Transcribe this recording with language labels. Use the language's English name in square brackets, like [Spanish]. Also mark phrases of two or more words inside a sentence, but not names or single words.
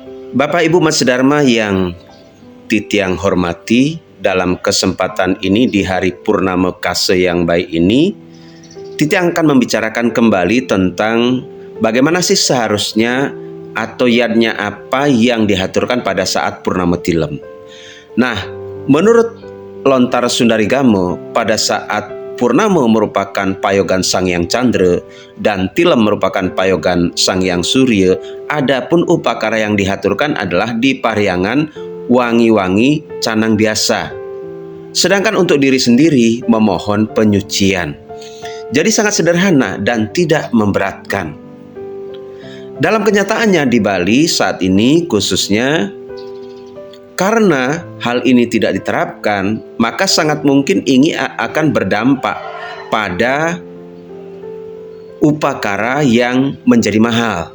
[Indonesian] Bapak Ibu Mas Dharma yang Titiang hormati, dalam kesempatan ini di hari Purnama Kase yang baik ini, Titiang akan membicarakan kembali tentang bagaimana sih seharusnya atau yadnya apa yang dihaturkan pada saat Purnama Tilem. Nah, menurut Lontar Sundarigamo, pada saat Purnama merupakan payogan Sang Hyang Candra dan Tilem merupakan payogan Sang Hyang Surya, adapun upakara yang dihaturkan adalah di pariangan wangi-wangi canang biasa. Sedangkan untuk diri sendiri memohon penyucian. Jadi sangat sederhana dan tidak memberatkan. Dalam kenyataannya di Bali saat ini khususnya, karena hal ini tidak diterapkan, maka sangat mungkin ini akan berdampak pada upakara yang menjadi mahal.